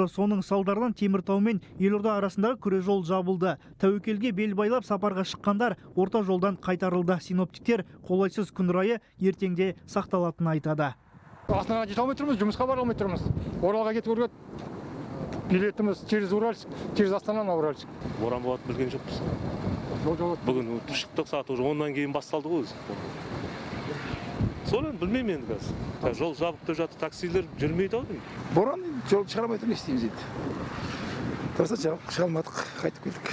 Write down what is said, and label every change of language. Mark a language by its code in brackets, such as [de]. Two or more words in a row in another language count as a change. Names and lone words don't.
[kk] Соның салдарынан Теміртау мен Елорда арасындағы күре жол жабылды. Тәуекелге бел байлап сапарға шыққандар орта жолдан қайтарылды. Синоптиктер қолайсыз күн райы ертеңде сақталатынын айтады. Астанаға жете алмай тұрмыз, жұмысқа бара алмай тұрмыз. Оралға кетуге билетіміз [ru] через Уральск, [kk] через Астананы Уральск. Боран болады білген жоқпыз. Бүгін шықтық сағат уже 10-нан кейін басталды ғой. Соны білмеймін енді қазір. Жол жабық деп жатыр, таксилер жүрмейді ау. Боран жол шығармай тұр, не істейміз енді. Тұрса жабық, шыға алмадық, қайтып келдік.